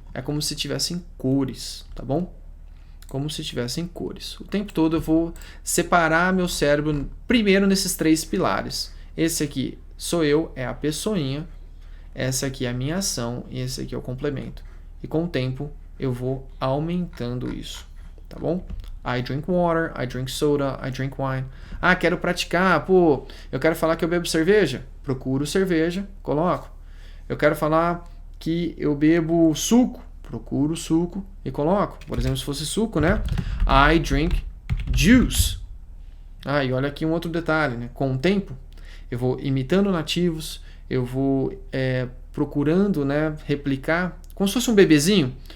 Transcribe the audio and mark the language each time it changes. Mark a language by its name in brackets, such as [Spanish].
[Portuguese] É como se tivessem cores, tá bom? Como se tivessem cores. O tempo todo eu vou separar meu cérebro primeiro nesses 3 pilares. Esse aqui sou eu, é a pessoinha. Essa aqui é a minha ação e esse aqui é o complemento. E com o tempo eu vou aumentando isso, tá bom? [English] I drink water, I drink soda, I drink wine. [Portuguese] Ah, quero praticar, eu quero falar que eu bebo cerveja. Procuro cerveja, coloco. Eu quero falar que eu bebo suco, procuro suco e coloco. Por exemplo, se fosse suco, né? [English] I drink juice. [Portuguese] E olha aqui um outro detalhe, né? Com o tempo, eu vou imitando nativos, eu vou procurando, né, replicar, como se fosse um bebezinho.